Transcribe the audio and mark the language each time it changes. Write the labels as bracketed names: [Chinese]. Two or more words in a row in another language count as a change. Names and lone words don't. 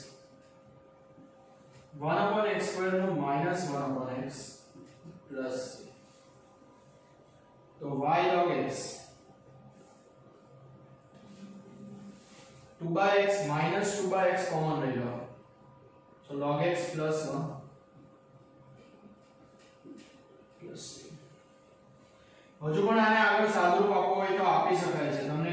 [English] 1 upon x square નું minus 1 upon x plus तो y log x 2 by x minus 2 by x [Hindi] कॉमन रह लो [English] so log x plus 1 [Gujarati] plus હજુ પણ આને આગળ સાદુરૂપ આપવો હોય તો આપી શકાય છે તમને